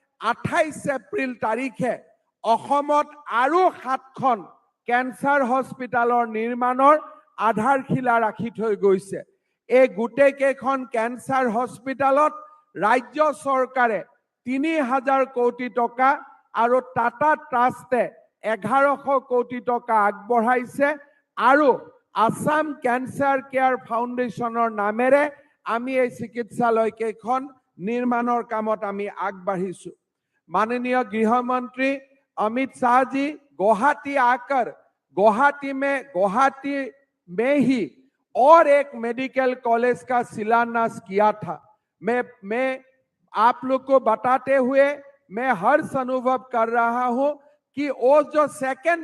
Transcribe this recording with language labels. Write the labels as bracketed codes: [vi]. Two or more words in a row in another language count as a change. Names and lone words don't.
[as] 28 এপ্ৰিল তাৰিখে অসমত আৰু 7খন [en] cancer hospital [as] নিৰ্মাণৰ আধাৰশিলা ৰাখি থৈ গৈছে এই গোটেই কেইখন [en] cancer hospital [as] ৰাজ্য চৰকাৰে 3000 কোটি টকা আৰু টাটা ট্ৰাষ্টে 1100 কোটি টকা আগবঢ়াইছে আৰু আসাম ক্যান্সাৰ কেয়াৰ ফাউণ্ডেশ্যনৰ নামেৰে আমি এই চিকিৎসালয় কেইখন নিৰ্মাণৰ কামত আমি [hi] আগবাঢ়িছো माननीय गृह मंत्री अमित शाह जी गुवाहाटी आकर गुवाहाटी में ही और एक [en] medical college [hi] का शिलान्यास किया था। मैं आप लोग को बताते हुए मैं हर्ष अनुभव कर रहा हूं कि वो जो सेकंड